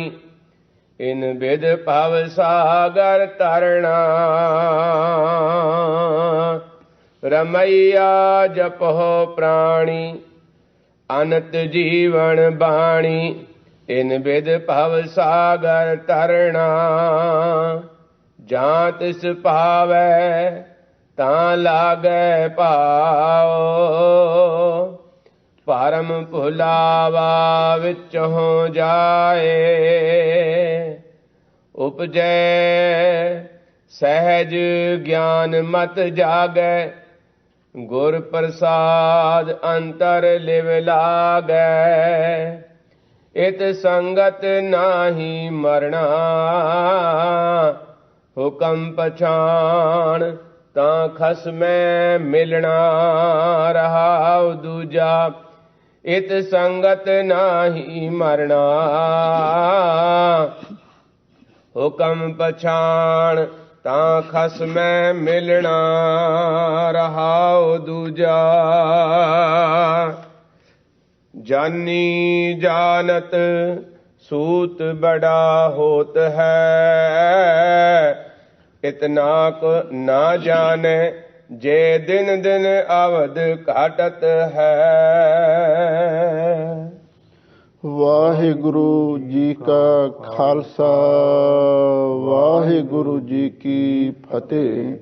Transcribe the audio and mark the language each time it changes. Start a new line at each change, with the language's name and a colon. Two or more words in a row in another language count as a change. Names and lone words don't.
Punjabi: ਇਨ ਵਿਧ ਭਵ ਸਾਗਰ ਤਰਨਾ। ਰਮੈਯਾ ਜਪਹੋ ਪ੍ਰਾਣੀ ਅਨਤ ਜੀਵਨ ਬਾਣੀ। ਇਨ ਵਿਧ ਭਵ ਸਾਗਰ ਤਰਨਾ। ਜਾਂ ਤਿਸ ਪਾਵੈ ਤਾਂ ਲਾਗੈ ਪਾਓ। ਪਰਮ ਭੁਲਾਵਾ ਵਿਚੋਂ ਜਾਏ। ਉਪਜੈ ਸਹਜ ਗਿਆਨ ਮਤ ਜਾਗੈ। ਗੁਰ ਪ੍ਰਸਾਦ ਅੰਤਰ ਲਿਵ ਲਾਗੈ। ਇਤ ਸੰਗਤ ਨਾਹੀ ਮਰਨਾ। ਹੁਕਮ ਪਛਾਣ ਤਾਂ ਖਸਮੈ ਮਿਲਨਾ। ਰਹਾਉ ਦੂਜਾ ਇਤ ਸੰਗਤ ਨਾਹੀ ਮਰਨਾ। ਹੁਕਮ ਪਛਾਣ ਤਾਂ ਖਸਮੈ ਮਿਲਨਾ। ਰਹਾਉ ਦੂਜਾ ਜਾਨੀ ਜਾਨਤ ਸੂਤ ਬੜਾ ਹੋਤ ਹੈ। ਇਤਨਾ ਕੋ ਨ ਜਾਨੇ ਜੇ ਦਿਨ ਦਿਨ ਅਵਧ ਘਟਤ ਹੈ। ਵਾਹਿਗੁਰੂ ਜੀ ਕਾ ਖਾਲਸਾ ਵਾਹਿਗੁਰੂ ਜੀ ਕੀ ਫਤਹਿ।